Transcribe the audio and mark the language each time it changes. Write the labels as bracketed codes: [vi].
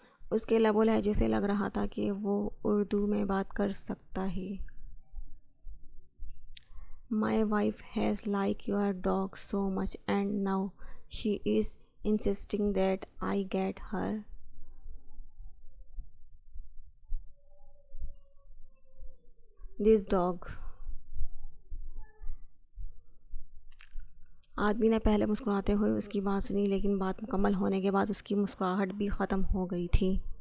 [ur] اس کے لب و لہجے سے لگ رہا تھا کہ وہ اردو میں بات کر سکتا ہے. [en] My wife has liked your dog so much and now she is insisting that I get her this dog. [ur] آدمی نے پہلے مسکراتے ہوئے اس کی بات سنی، لیکن بات مکمل ہونے کے بعد اس کی مسکراہٹ بھی ختم ہو گئی تھی.